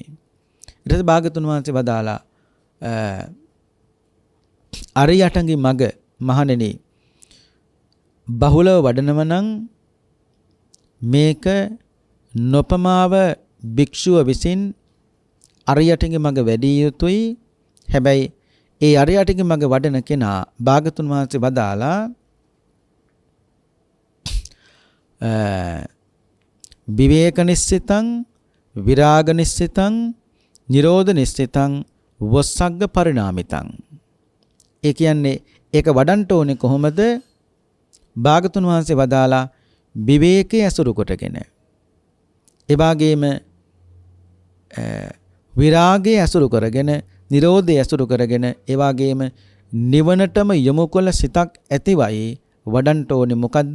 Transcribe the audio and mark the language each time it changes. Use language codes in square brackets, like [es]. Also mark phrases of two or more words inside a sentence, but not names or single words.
[si] ඊට පස්සේ භාගතුන් වහන්සේ වදාලා අරියටඟි මග මහණෙනි බහුලව වඩනව නම් මේක නොපමාව භික්ෂුව විසින් අරියටඟි මග වැඩි යුතුයි. හැබැයි ඒ අරියටඟි මග වඩන කෙනා භාගතුන් වහන්සේ වදාලා [pi] විවේක නිස්සිතං විරාග නිස්සිතං නිරෝධ නිස්සිතං වස්සග්ග පරිණාමිතං. [si] ඒ කියන්නේ ඒක වඩන්න ඕනේ කොහොමද? භාගතුන් වහන්සේ වදාලා විවේකයේ ඇසුරු කොටගෙන ඒ වගේම විරාගයේ ඇසුරු කරගෙන නිරෝධයේ ඇසුරු කරගෙන ඒ වගේම නිවනටම යොමු කළ සිතක් ඇතිවයි වඩන්න ඕනේ මොකද්ද?